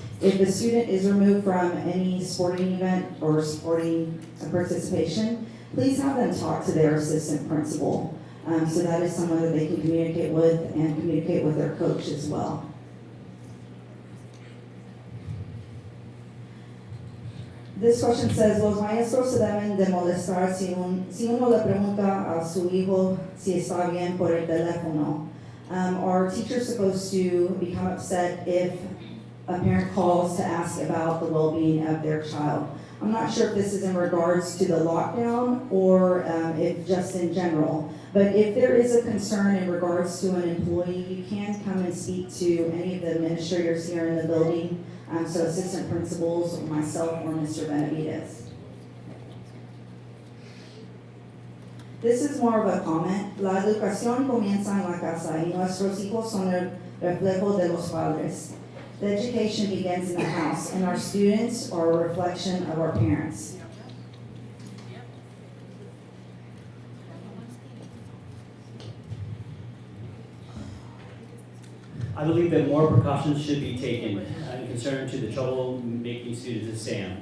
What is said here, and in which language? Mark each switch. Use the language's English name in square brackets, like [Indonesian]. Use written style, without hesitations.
[English] If the student is removed from any sporting event or sporting participation, please have them talk to their assistant principal. So that is someone that they can communicate with and communicate with their coach as well. This question says, [Spanish] los maestros se deben de molestar si uno le pregunta a su hijo si está bien por el teléfono. [English] Are teachers supposed to become upset if a parent calls to ask about the well-being of their child? I'm not sure if this is in regards to the lockdown or if just in general. But if there is a concern in regards to an employee, you can come and speak to any of the administrators here in the building. So assistant principals, myself, or Mr. Benavides. This is more of a comment. [Spanish] La educación comienza en la casa y nuestros hijos son el reflejo de los padres. [English] The education begins in the house, and our students are a reflection of our parents. I believe that more precautions should be taken in concern to the trouble-making students at SAM.